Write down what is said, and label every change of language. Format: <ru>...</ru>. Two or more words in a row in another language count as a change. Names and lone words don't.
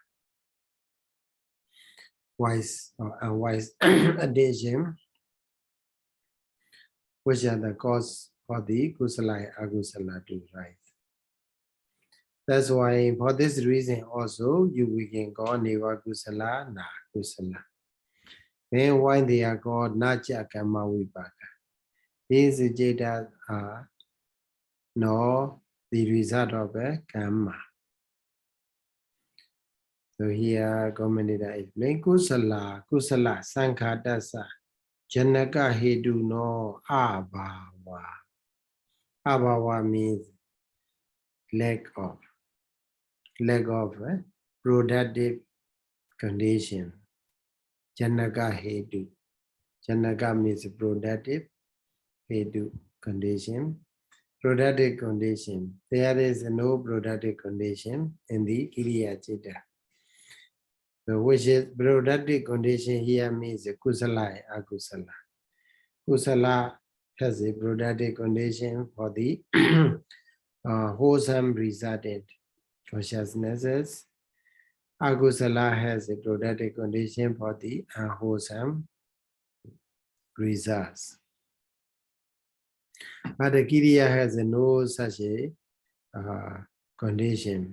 <en>Wise or unwise addition, which are the cause for the kusala and akusala to rise. That's why for this reason also we can call</en> <pi>neva kusala na kusala.</pi> <en>Then why they are called</en> <pi>nacha kamma vipaka.</pi> <en>These jetas are no the result of a karma. So here commentator explain</en> <pi>kusala sankhadasa janaka hedu no abhava.</pi> <en>Abhava means lack of productive condition.</en> <pi>Janaka hedu.</pi> <en>Janaka means productive, hedu condition. Productive condition. There is no productive condition in the</en> <pi>Kiriya Chitta.</pi> <en>So which is productive condition here means kusala and akusala. Kusala has a productive condition for the wholesome resultant consciousnesses. Akusala has a productive condition for the unwholesome results. But the Kiriya has no such a condition.</en>